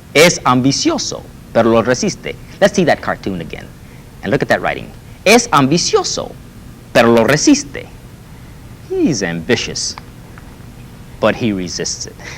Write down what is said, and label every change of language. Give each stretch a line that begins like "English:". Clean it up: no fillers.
Spanish: Es ambicioso, pero lo resiste.
English: Let's see that cartoon again. And look at that writing.
Spanish: Es ambicioso, pero lo resiste.
English: He's ambitious, but he resists it.